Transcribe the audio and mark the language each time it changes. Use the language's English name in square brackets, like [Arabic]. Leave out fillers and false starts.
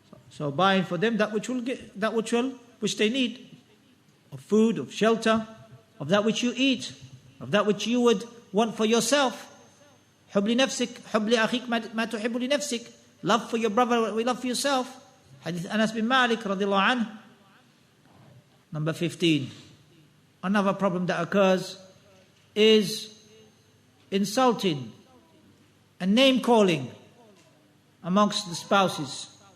[English] So buying for them that which they need, of food, of shelter, of that which you eat, of that which you would want for yourself. [Arabic] حب لنفسك حب لأخيك ما تحب لنفسك. [English] Love for your brother what we love for yourself. Hadith Anas bin Malik radiallahu anhu. Number 15. Another problem that occurs is insulting and name calling amongst the spouses.